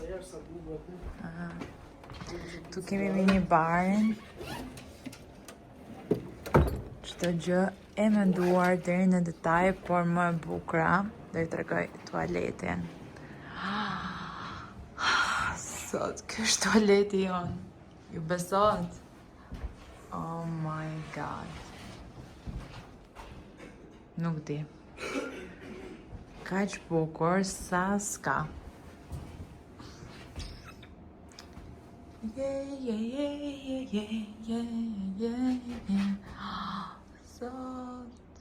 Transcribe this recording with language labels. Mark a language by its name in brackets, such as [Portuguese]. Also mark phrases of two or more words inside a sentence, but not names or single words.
[Albanian] Tu kemi mini barin. Çdo gjë e menduar deri në detaj, por më e bukura do i tregoj tualetin. Sot, ky është tualeti jon. Ju besot? [English] Oh my god. [Albanian] Nuk di. Kaq bukur sa s'ka. Sot.